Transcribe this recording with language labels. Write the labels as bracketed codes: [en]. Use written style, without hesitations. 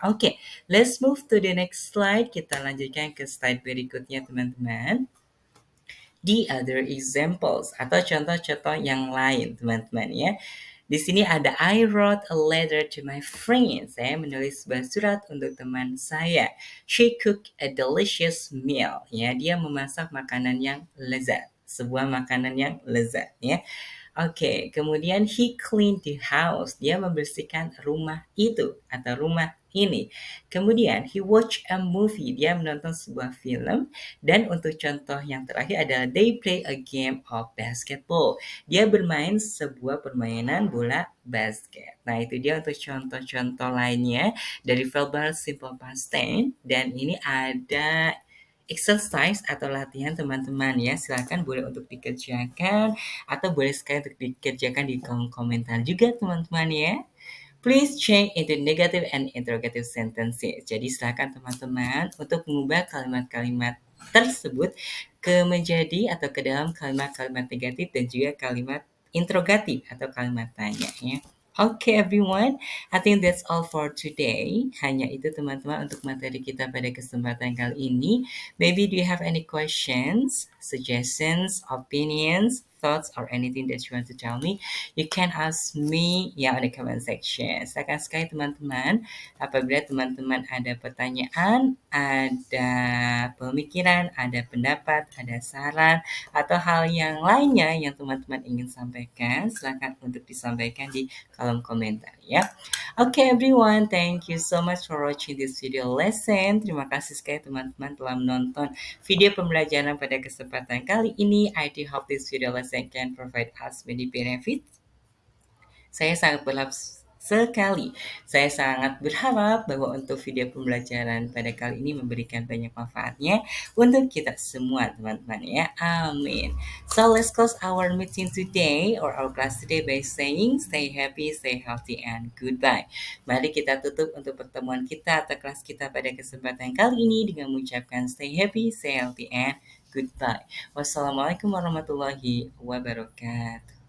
[id] Oke, [en] let's move to the next slide. [id] Kita lanjutkan ke slide berikutnya, teman-teman. [en] The other examples [id] atau contoh-contoh yang lain, teman-teman ya. [en] Di sini ada I wrote a letter to my friend. [id] Saya menulis sebuah surat untuk teman saya. [en] She cooked a delicious meal. [id] Ya, dia memasak makanan yang lezat. Sebuah makanan yang lezat ya. [en] Oke, kemudian he cleaned the house. [id] Dia membersihkan rumah itu atau rumah ini. [en] Kemudian he watched a movie. [id] Dia menonton sebuah film. [en] Dan untuk contoh yang terakhir adalah they play a game of basketball. [id] Dia bermain sebuah permainan bola basket. Nah, itu dia untuk contoh-contoh lainnya dari verbal simple past tense. Dan ini ada exercise atau latihan teman-teman ya. Silakan boleh untuk dikerjakan atau boleh sekali untuk dikerjakan di kolom komentar juga teman-teman ya. [en] Please change into negative and interrogative sentences. [id] Jadi silakan teman-teman untuk mengubah kalimat-kalimat tersebut ke menjadi atau ke dalam kalimat-kalimat negatif dan juga kalimat interrogatif atau kalimat tanya ya. [en] Okay everyone, I think that's all for today. [id] Hanya itu teman-teman untuk materi kita pada kesempatan kali ini. [en] Maybe do you have any questions, suggestions, opinions? thoughts or anything that you want to tell me, you can ask me ya on the comment section. [id] Silakan sekali teman-teman, apabila teman-teman ada pertanyaan, ada pemikiran, ada pendapat, ada saran, atau hal yang lainnya yang teman-teman ingin sampaikan, silakan untuk disampaikan di kolom komentar ya. [en] Okay everyone, thank you so much for watching this video lesson. [id] Terima kasih sekali teman-teman telah menonton video pembelajaran pada kesempatan kali ini. [en] I do hope this video lesson can provide us many benefits. [id] Saya sangat berharap bahwa untuk video pembelajaran pada kali ini memberikan banyak manfaatnya untuk kita semua teman-teman ya. Amin. [en] So let's close our meeting today or our class today by saying stay happy, stay healthy, and goodbye. [id] Mari kita tutup untuk pertemuan kita atau kelas kita pada kesempatan kali ini dengan mengucapkan [en] stay happy, stay healthy, and goodbye. [ar] Wassalamualaikum warahmatullahi wabarakatuh.